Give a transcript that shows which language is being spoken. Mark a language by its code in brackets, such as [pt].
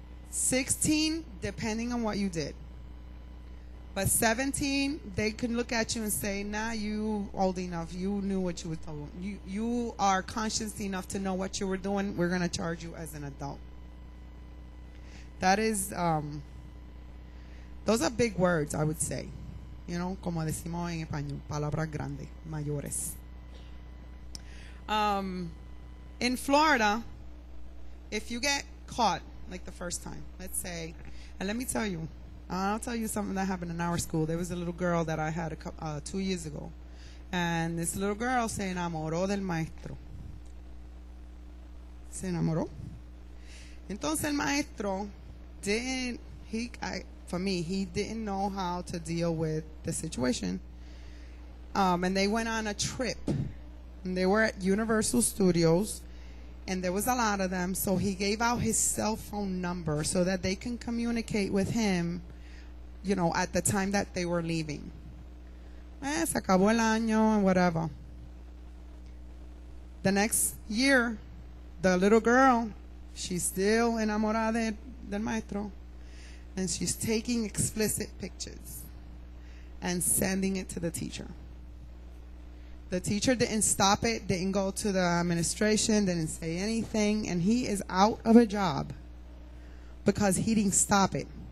[en] 16, depending on what you did. But 17, they can look at you and say, nah, you old enough. You knew what you were doing. You are conscious enough to know what you were doing. We're going to charge you as an adult. That is, those are big words, I would say. You know, [es] como decimos en español, palabras grandes, mayores. [en] In Florida, if you get caught, like the first time, let's say, and let me tell you, I'll tell you something that happened in our school. There was a little girl that I had 2 years ago, and this little girl [es] se enamoró del maestro. Se enamoró. Entonces el maestro [en] didn't, for me, he didn't know how to deal with the situation. And they went on a trip. And they were at Universal Studios, and there was a lot of them, so he gave out his cell phone number so that they can communicate with him, you know, at the time that they were leaving. [es] Se acabó el año [en] and whatever. The next year, the little girl, she's still [es] enamorada del maestro, [en] and she's taking explicit pictures and sending it to the teacher. The teacher didn't stop it, didn't go to the administration, didn't say anything, and he is out of a job because he didn't stop it.